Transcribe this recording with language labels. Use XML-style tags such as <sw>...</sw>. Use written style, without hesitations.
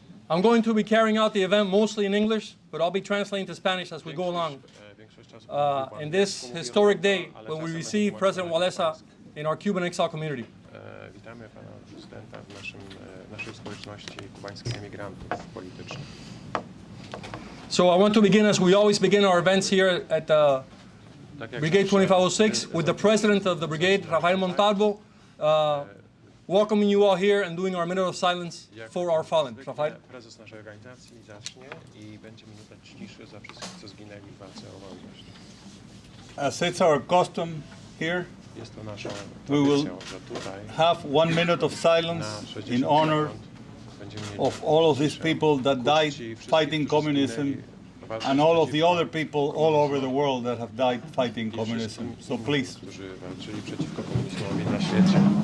<en>I'm going to be carrying out the event mostly in English, but I'll be translating to Spanish as we go along. In this historic day when we receive President Walesa in our Cuban exile community.</en> <pl>Witamy pana prezydenta w naszej społeczności kubańskich emigrantów politycznych.</pl> <en>So I want to begin, as we always begin our events here at Brigade 2506, with the president of the brigade, Rafael Montalvo, welcoming you all here and doing our minute of silence for our fallen. Rafael.</en> <pl>Prezes naszej organizacji zacznie i będzie minuta ciszy za wszystkich, co zginęli w walce o wolność.</pl> <en>As it's our custom here,</en> <pl>Jest to naszą</pl> <en>we will</en> <pl>tradycją, że tutaj</pl> <en>have 1 minute of silence in honor of all of these people that died fighting communism and all of the other people all over the world that have died fighting communism. So please.</en> <pl>Którzy walczyli przeciwko komunizmowi na świecie.</pl>